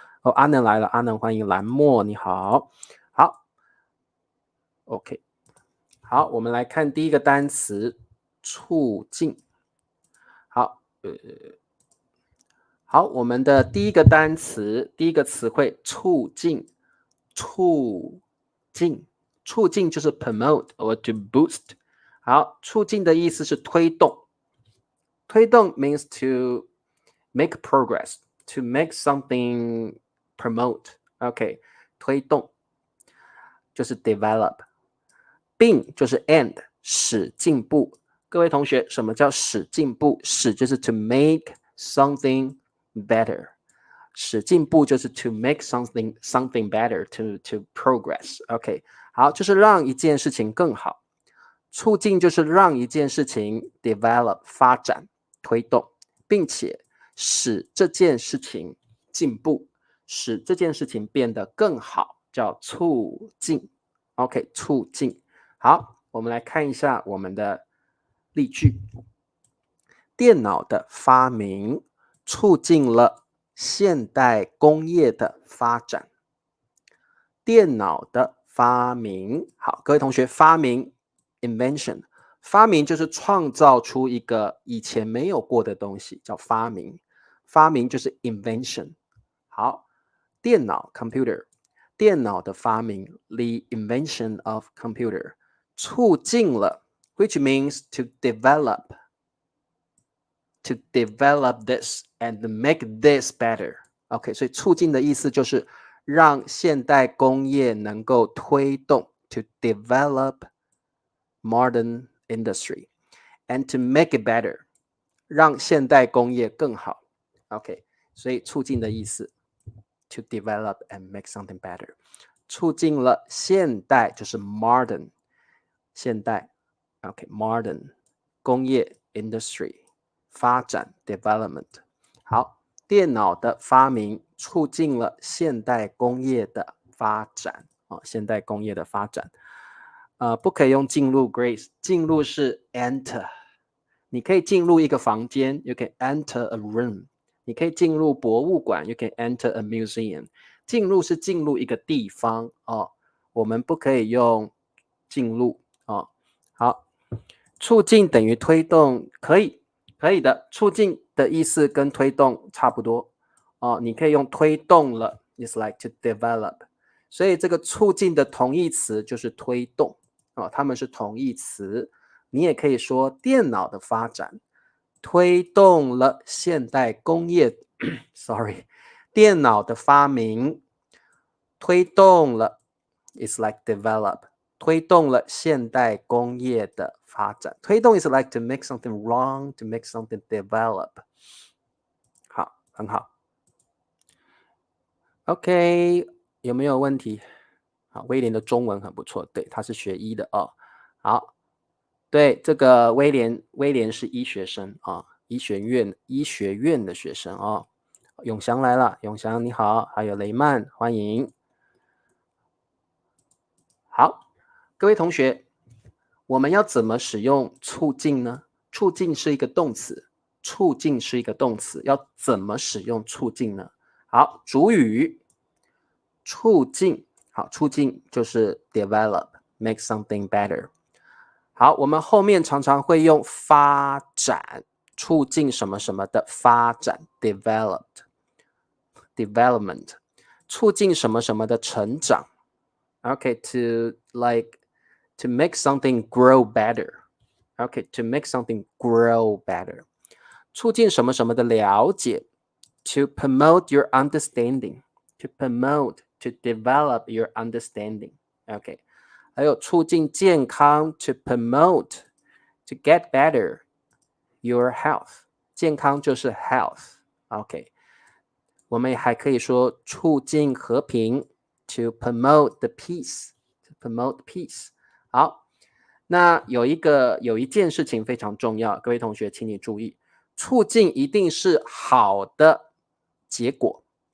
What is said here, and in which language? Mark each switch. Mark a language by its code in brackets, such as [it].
[zh] 哦，阿能来了，阿能欢迎蓝墨，你好，好 ，OK， 好，我们来看第一个单词，促进。好，好，我们的第一个单词，第一个词汇，促进，促进，促进就是 [en] promote or to boost。 [zh] 好，促进的意思是推动，推动 [en] means to make progress, to make something promote. [zh] OK， 推动就是 develop， 并就是 and， 使进步。各位同学，什么叫使进步？使就是 [en] to make something better， [zh] 使进步就是 [en] to make something better, to progress。 [zh] OK， 好，就是让一件事情更好。促进就是让一件事情 develop 发展推动，并且使这件事情进步，使这件事情变得更好，叫促进。 OK， 促进。好，我们来看一下我们的例句。电脑的发明促进了现代工业的发展。电脑的发明，好，各位同学，发明 invention， 发明就是创造出一个以前没有过的东西，叫发明。发明就是 invention。 [en] 好，电脑 computer， [zh] 电脑的发明 [en] the invention of computer [zh] 促进了 [en] which means to develop this and make this better。 [zh] OK， 所以促进的意思就是让现代工业能够推动 [en] to develop modern industry and to make it better， [zh] 让现代工业更好。 OK， 所以促进的意思 [en] to develop and make something better， [zh] 促进了现代就是 modern， 现代 OK modern 工业 industry 发展 development。好，电脑的发明促进了现代工业的发展。现代工业的发展。不可以用进入 Grace， 进入是 enter， 你可以进入一个房间 [en] you can enter a room， [zh] 你可以进入博物馆 [en] you can enter a museum， [zh] 进入是进入一个地方我们不可以用进入好，促进等于推动，可以的，促进的意思跟推动差不多你可以用推动了 [en] is like to develop， [zh] 所以这个促进的同义词就是推动它们是同义词。你也可以说电脑的发展推动了现代工业sorry， 电脑的发明推动了 [en] is like develop， [zh] 推动了现代工业的发展。 [en] 推动 is like to make something wrong, to make something develop。 [zh] 好，很好。 OK， 有没有问题？好，威廉的中文很不错，对，他是学医的好，对，这个威廉是医学生医学院的学生永祥来了，永祥你好，还有雷曼，欢迎。好，各位同学，我们要怎么使用促进呢？促进是一个动词，要怎么使用促进呢？好，主语促进，好，促进就是 [en] develop make something better。 [zh] 好，我们后面常常会用发展，促进什么什么的发展 development， 促进什么什么的成长 OK to [en] make something grow better OK to make something grow better， [zh] 促进什么什么的了解 [en] to promote your understanding to develop your understanding OK， [zh] 还有促进健康 [en] to promote to get better your health， [zh] 健康就是 [en] health OK， [zh] 我们还可以说促进和平 [en] to promote the peace. To promote peace. [zh] 好，那有一件事情非常重要，各位同学请你注意，促进一定是好的结果。